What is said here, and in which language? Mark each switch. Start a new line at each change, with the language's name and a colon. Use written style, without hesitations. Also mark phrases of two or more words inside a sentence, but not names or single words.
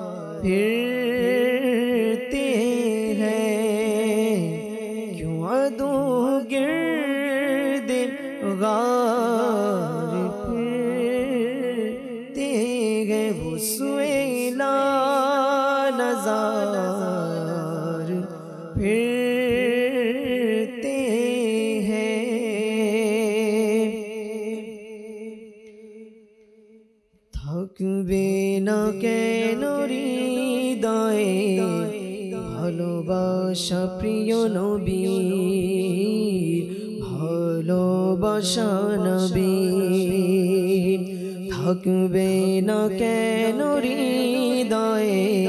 Urdu: پھرتے ہیں کیوں عدو گرد غار پھرتے ہیں وہ سویلا نظار پھرتے ہیں
Bangla: থাকবে না কেন হৃদয়ে ভালোবাসা প্রিয় নবীর ভালোবাসা নবীর থাকবে না কেন হৃদয়ে